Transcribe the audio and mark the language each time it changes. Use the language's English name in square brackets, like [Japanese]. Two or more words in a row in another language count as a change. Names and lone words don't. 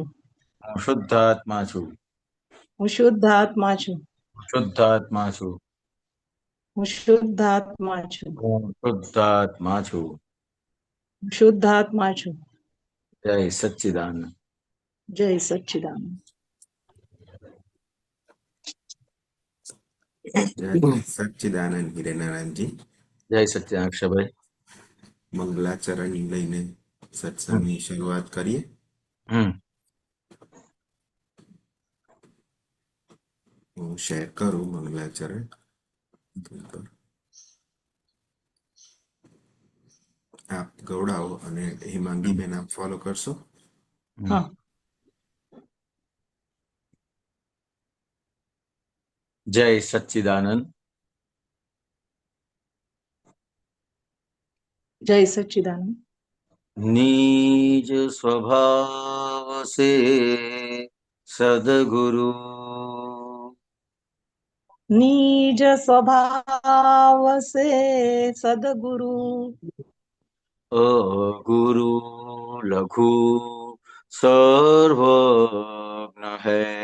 [Gujarati] હું શુદ્ધાત્મા છું. હું શુદ્ધાત્મા છું. હું શુદ્ધાત્મા છું. હું શુદ્ધાત્મા છું. હું શુદ્ધાત્મા છું. હું શુદ્ધાત્મા છું. જય સચ્ચિદાનંદ. જય સચ્ચિદાનંદ. જય સચ્ચિદાનંદ હિરેનાનંદ જી। જય સચ્ચિદાનંદ અક્ષરભાઈ. મંગલાચરણ લઈને સત્સંગની શરૂઆત કરીએ। હું શેર કરું મંગલાચરણ। આપ ગૌડાઓ અને હિમાંગી બેન આપ ફોલો કરશો। હા. જય સચ્ચિદાનંદ. જય સચ્ચિદાનંદ। [Hindi] निज स्वभाव से सदगुरु निज स्वभाव से सदगुरु गुरु लघु सर्वज्ञ है।